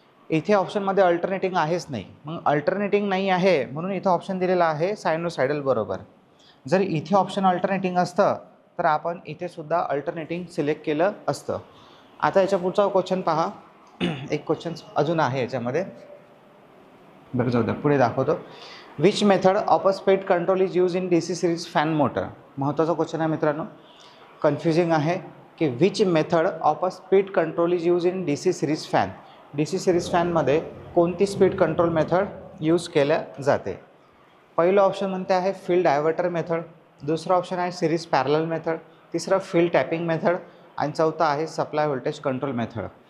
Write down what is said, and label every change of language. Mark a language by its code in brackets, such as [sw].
[mr] इथे ऑप्शनमध्ये अल्टरनेटिंग आहेच नाही. मग अल्टरनेटिंग नाही आहे म्हणून इथं ऑप्शन दिलेला आहे सायनोसायडल बरोबर. जर इथे ऑप्शन अल्टरनेटिंग असतं तर आपण इथे सुद्धा अल्टरनेटिंग सिलेक्ट केलं असतं. आता याच्या पुढचा क्वेश्चन पहा. एक क्वेश्चन अजून आहे याच्यामध्ये, बरं जाऊ द्या पुढे दाखवतो. [en] Which method of a speed control is use in DC series fan motor. [mr] महत्त्वाचा क्वेश्चन आहे मित्रांनो, कन्फ्युजिंग आहे की [en] Which method of a speed control is use in DC series fan. [mr] DC series फॅनमध्ये कोणती स्पीड कंट्रोल मेथड यूज केल्या जाते. पहिलं option म्हणते आहे फील्ड डायव्हर्टर मेथड, दुसरा ऑप्शन आहे सिरीज पॅरलल मेथड, तिसरा फील्ड टॅपिंग मेथड आणि चौथा आहे सप्लाय व्होल्टेज कंट्रोल मेथड.